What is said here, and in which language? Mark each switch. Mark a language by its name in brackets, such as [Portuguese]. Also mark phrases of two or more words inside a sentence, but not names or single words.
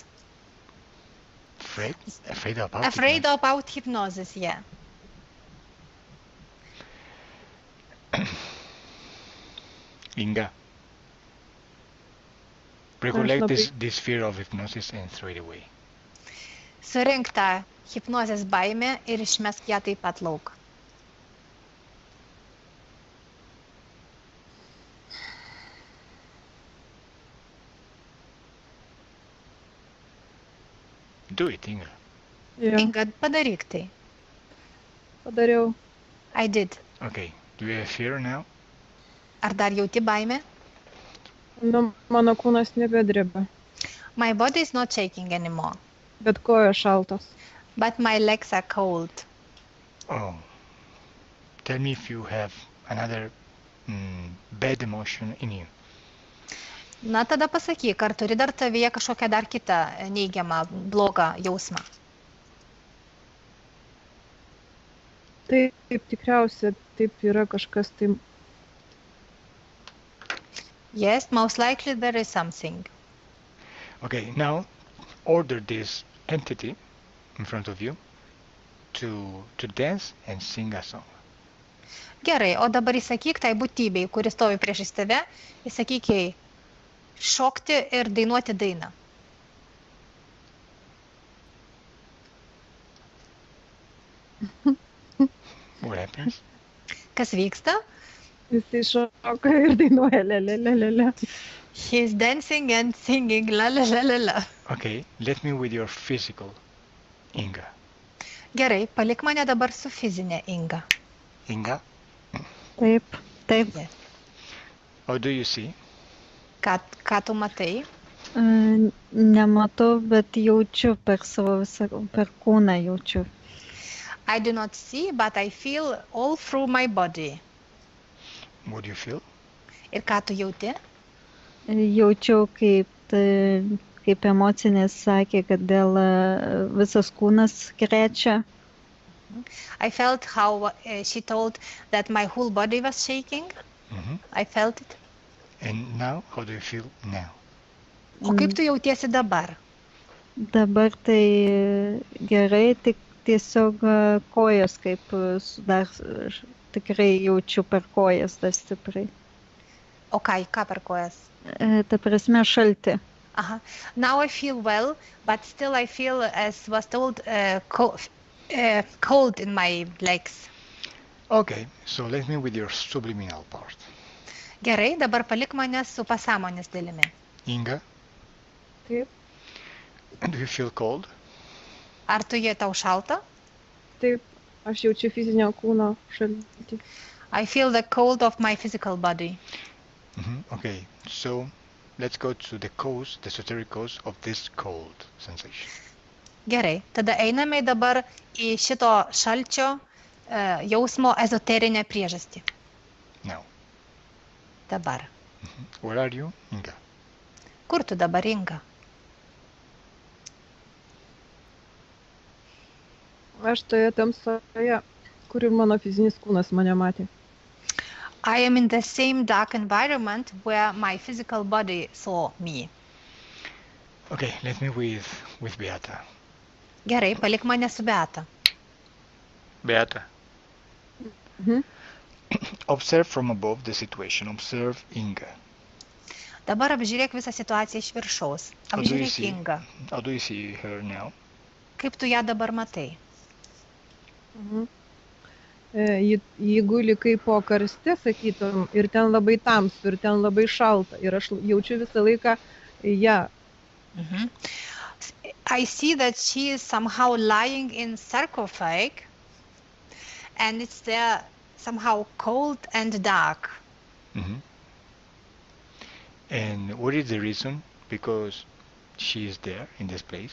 [English] Afraid? Afraid about Afraid hypnosis? about hypnosis, yeah. Inga, recollect this fear of hypnosis and throw it away. [Lithuanian] Surink tą hipnozės baimę ir išmesk ją taip pat lauk. [English] Do it, Inga. Yeah, [Lithuanian] Inga, padaryk tai. padariau. [English] I did. Okay, do you have fear now? [Lithuanian] Ar dar jauti baimę? Nu, mano kūnas nebedreba, [English] My body is not shaking anymore, [Lithuanian] bet kojos šaltos. [English] but my legs are cold. Oh, tell me if you have another bad emotion in you. [Lithuanian] Na, tada pasakyk, ar turi dar tavyje kažkokią dar kitą neigiamą, blogą jausmą? Taip, tikriausia, taip yra kažkas tai. [English] Yes, most likely there is something. Okay, now order this entity in front of you to dance and sing a song. [Lithuanian] Gerai, o dabar įsakyk tai būtybei, kuris stovi priešais tave, įsakyk jai šokti ir dainuoti dainą. [English] What happens? [Lithuanian] Kas vyksta? Jisai šoka ir dainuoja lelelelele. [English] He is dancing and singing la la la la la. Okay, let me with your physical Inga. [Lithuanian] Gerai, palik mane dabar su fizinė Inga. [English] Inga, [Lithuanian] Taip, taip. [English] how do you see? [Lithuanian] Ką tu matai? Nematau, bet jaučiu per savo visą, per kūną jaučiu. [English] I do not see, but I feel all through my body. What do you feel? [Lithuanian] Ir ką tu jauti? Jaučiau, kaip emocinės sakė, kad dėl visas kūnas krečia. [English] I felt how she told that my whole body was shaking. I felt it. And now, how do you feel now? [Lithuanian] O kaip tu jautiesi dabar? Dabar tai gerai, tik tiesiog kojas, kaip dar tikrai jaučiu per kojas dar stipriai. O ką per kojas? Ta prasme šalti. Aha. [English] Now I feel well, but still I feel, as was told, cold in my legs. Okay, so let me with your subliminal part. [Lithuanian] Gerai, dabar palik mane su pasąmonės dalimi. [English] Inga, [Lithuanian] Taip, [English] do you feel cold? [Lithuanian] Ar tu jie tau šalta? taip, aš jaučiu fizinio kūno šaltį. [English] I feel the cold of my physical body. Okay, so let's go to the cause, the esoteric cause of this cold sensation. [Lithuanian] Gerai, tada einame dabar į šito šalčio jausmo ezoterinę priežastį. [English] Now, [Lithuanian] Dabar. [English] where are you, Inga? [Lithuanian] Kur tu dabar, Inga? Aš toje tamsoje, kur ir mano fizinis kūnas mane matė. [English] I am in the same dark environment where my physical body saw me. Okay, let me with Beata. [Lithuanian] Gerai, palik mane su Beata. [English] Beata, Mhm. observe from above the situation. Observe Inga. [Lithuanian] Dabar apžiūrėk visą situaciją iš viršaus. [English] How do you [Lithuanian] Apžiūrėk [English] see? [Lithuanian] Ingą. [English] How do you see her now? [Lithuanian] Kaip tu ją dabar matai? Mhm. Ji guli kaip po karste, sakytum, ir ten labai tamsu, ir ten labai šalta. Ir aš jaučiu visą laiką ją. Mhm. [English] I see that she is somehow lying in sarcophag and it's there somehow cold and dark. Mhm. And what is the reason? Because she is there in this place.